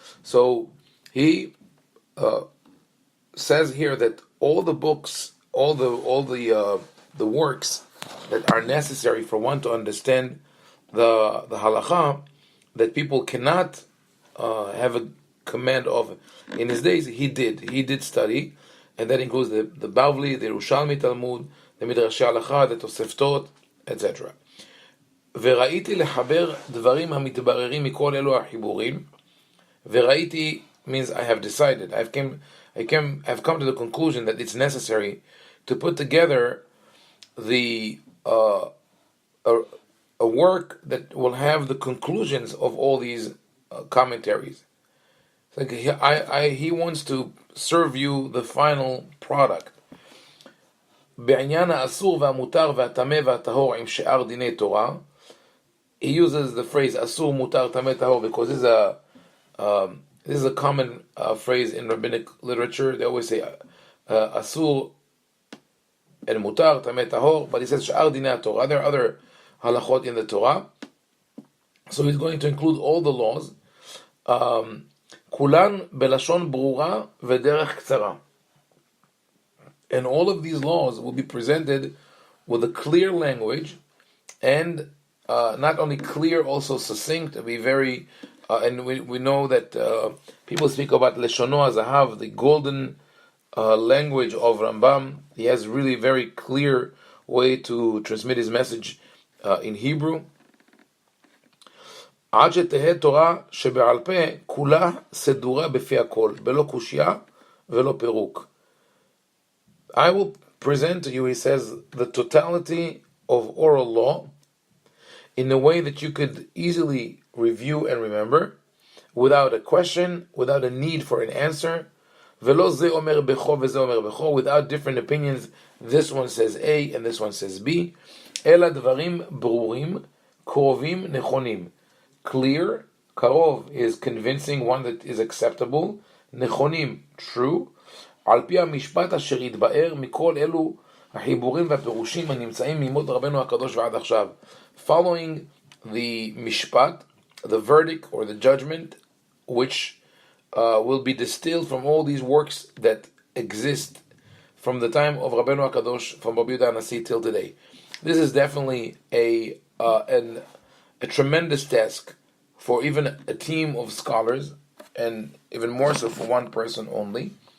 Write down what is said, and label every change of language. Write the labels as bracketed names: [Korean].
[English] So he says here that all the books, all the works that are necessary for one to understand the halacha, that people cannot have a command of in his days, he did study, and that includes the Bavli, the Yerushalmi Talmud, the Midrashei Halacha, the Toseftot, etc. [Hebrew] וראיתי לחבר דברים המתבררים מכל אלו החיבורים. [English] וראיתי means I have decided. I've come to the conclusion that it's necessary to put together a work that will have the conclusions of all these commentaries. Like he wants to serve you the final product. [Hebrew] בעניין האסור והמותר והטמא והטהור עם שאר דיני תורה. [English] He uses the phrase asur, mutar, tameh, tahor because this is a common phrase in rabbinic literature. They always say asur and mutar, tameh, tahor, but he says sha'ar dinei Torah. There are other halachot in the Torah, so he's going to include all the laws. [Hebrew] Kulan belashon brura v'derech ktsara, [English] and all of these laws will be presented with a clear language, and not only clear, also succinct. To be very, and we know that people speak about leshono hazahav, the golden language of Rambam. He has really very clear way to transmit his message in Hebrew. [Hebrew] עד שתהא תורה שבעל פה כולה סדורה בפי הכל, בלא קושיה ולא פירוק. [English] I will present to you, he says, the totality of oral law in a way that you could easily review and remember, without a question, without a need for an answer, [Hebrew] ולא זה אומר בכו וזה אומר בכו, [English] without different opinions, this one says A and this one says B, [Hebrew] אלא דברים ברורים, קרובים, נכונים. [English] Clear, karov is convincing, one that is acceptable, [Hebrew] נכונים, true, על פי המשפט אשר יתבאר מכל אלו החיבורים והפירושים הנמצאים מימות רבנו הקדוש ועד עכשיו. [English] Following the mishpat, the verdict or the judgment, which will be distilled from all these works that exist from the time of Rabbeinu HaKadosh, from Rabbi Yehuda HaNasi till today. This is definitely a tremendous task for even a team of scholars, and even more so for one person only.